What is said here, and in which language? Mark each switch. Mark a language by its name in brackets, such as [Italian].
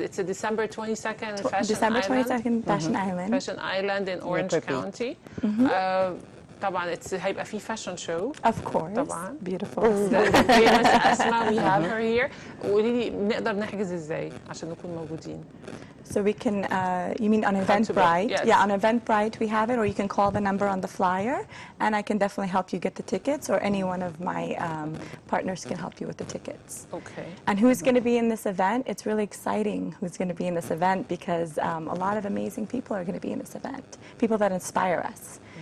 [English] It's December 22nd Fashion December Island. 22nd, Fashion Island. Fashion Island in Orange Neighborhood. [Arabic] County. طبعا هيبقى في فاشن شو. [English] Of course. [Arabic] طبعا. [English] Beautiful. famous أسماء we have her here. [Arabic] وقولي لي نقدر نحجز ازاي عشان نكون موجودين. [English] So we can, you mean on Eventbrite? Yes. Yeah, on Eventbrite we have it, or you can call the number on the flyer, and I can definitely help you get the tickets, or any one of my partners can help you with the tickets. Okay. And who's going to be in this event? It's really exciting who's going to be in this event because a lot of amazing people are going to be in this event, people that inspire us.